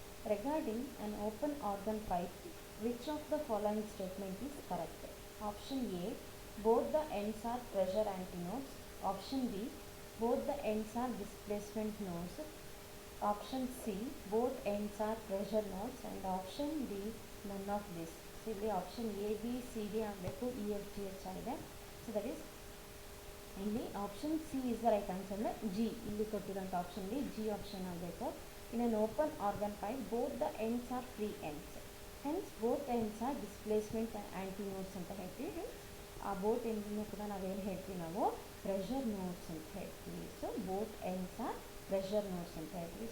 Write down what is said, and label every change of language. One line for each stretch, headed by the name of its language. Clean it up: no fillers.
English: Regarding an open organ pipe, which of the following statement is correct? Option A, both the ends are pressure antinodes. Option B, both the ends are displacement nodes. Option C, both ends are pressure nodes. And option D, none of this.
Kannada: So ಇಲ್ಲಿ option A B C D ಆಗಬೇಕು, E F G H ಆಗಿದೆ.
English: So that is ಇಲ್ಲಿ option C is the right answer.
Kannada: ಅಂದರೆ G ಇಲ್ಲಿ ಕೊಟ್ಟಿರೋಂಥ optionally G option ಆಗಬೇಕು.
English: In an open organ pipe, both the ends are free ends. Hence, both ends are displacement antinodes
Kannada: ಅಂತ ಹೇಳ್ತೀವಿ. ಆ both ಎಂಡ್ನೂ ಕೂಡ ನಾವೇನು ಹೇಳ್ತೀವಿ, ನಾವು ಪ್ರೆಷರ್ ನೋಡ್ಸ್ ಅಂತ ಹೇಳ್ತೀವಿ.
English: so both ends are pressure nodes
Kannada: ಅಂತ ಹೇಳ್ತೀವಿ.